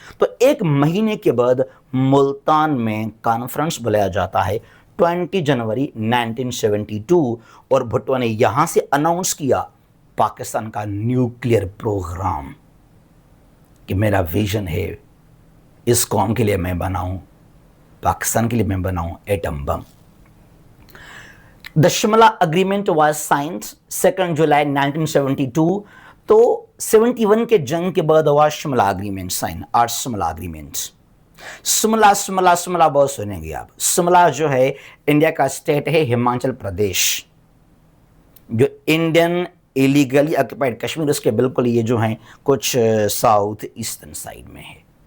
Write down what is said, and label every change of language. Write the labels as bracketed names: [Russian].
[Urdu] تو ایک مہینے کے بعد ملتان میں کانفرنس بلایا جاتا ہے 20 جنوری 1972, اور بھٹو نے یہاں سے اناؤنس کیا پاکستان کا نیوکلیئر پروگرام کہ میرا ویژن ہے, اس قوم کے لیے میں بناؤں, پاکستان کے لیے میں بناؤں atom bomb. [English] The Shimla Agreement was signed 2 July 1972. [Urdu] تو 71 کے جنگ کے بعد ہوا شملہ اگریمنٹ سائن, اور شملہ اگریمنٹ. شملہ بہت سنیں گے آپ. شملہ جو ہے انڈیا کا اسٹیٹ ہے ہماچل پردیش, جو انڈین ایلیگلی آکوپائڈ کشمیر, اس کے بالکل یہ جو ہیں کچھ ساؤتھ ایسٹرن سائڈ میں ہے.